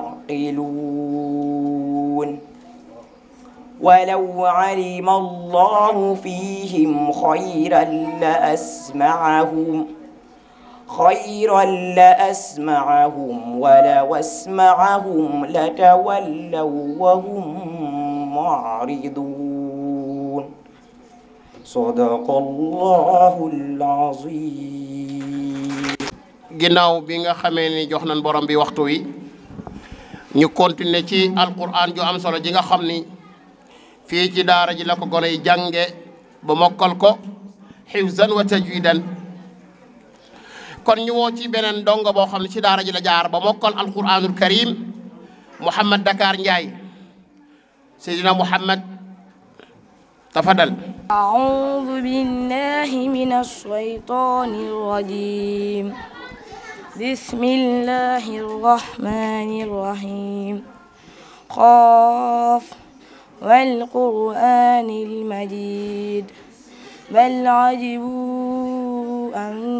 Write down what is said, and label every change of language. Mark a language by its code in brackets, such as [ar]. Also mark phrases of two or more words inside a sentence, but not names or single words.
[ar] يعقلون ولو علم الله فيهم خيرا لأسمعهم ولو أسمعهم لتولوا وهم معرضون صدق الله العظيم. [wo] ginnaaw bi nga xamee ni jox nañ borom bi waxtu wi ñu continuer ci alquran ju am solo ji nga xam ni fii ci daara ji la ko gone yi jànge ba mokkal ko [ar] حفظا وتجويدا [wo] kon ñu woo ci beneen dongo boo xam ne ci daara ji la jaar ba mokkal [ar] القرآن الكريم [wo] Mouhamed Dakar Ndiaye Seydina Mouhamed tafadal. [ar] أعوذ بالله من الشيطان الرجيم بسم الله الرحمن الرحيم قاف والقرآن المجيد بل عجبوا أن